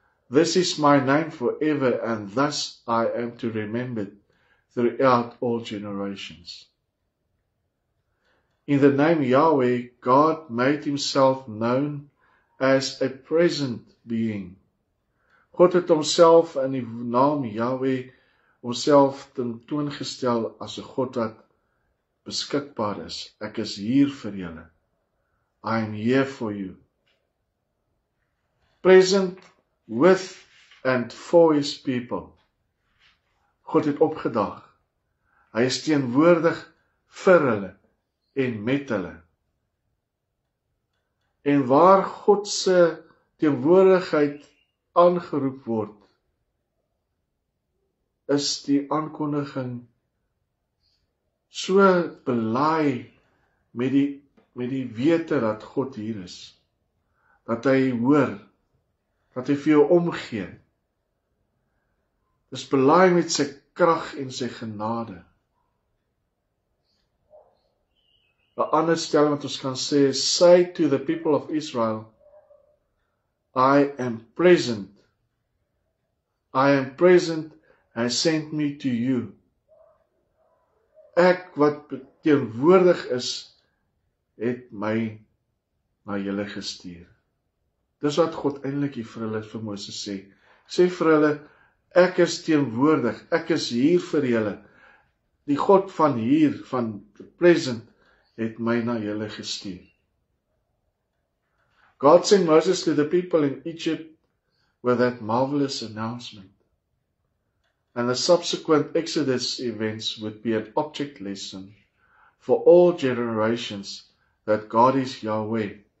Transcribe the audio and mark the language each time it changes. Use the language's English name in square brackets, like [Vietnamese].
[English] This is my name forever, and thus I am to remember it throughout all generations. In the name Yahweh, God made himself known as a present being. [Afrikaans] God het homself in die naam Yahweh homself tentoongestel as 'n God wat beskikbaar is. Ek is hier vir julle. [English] I am here for you. Present with and for his people. [Afrikaans] God het opgedaag. Hy is teenwoordig vir hulle en met hulle. En waar God se teenwoordigheid aangeroep word, is die aankondiging so belaai met die wete dat God hier is, dat hy hoor, dat hy vir jou omgee. Dis belaai met sy krag en sy genade. 'n ander stelling wat ons kan sê is, [English] say to the people of Israel, I am present. I am present has sent me to you. [Afrikaans] Ek wat teenwoordig is, het my na julle gestuur. Dis wat God eintlik hier vir Moses sê. Sê vir hulle, ek is teenwoordig, ek is hier vir julle. Die God van hier, van present, het my na julle gestuur. [English] God sent Moses to the people in Egypt with that marvelous announcement. And the subsequent Exodus events would be an object lesson for all generations that God is Yahweh.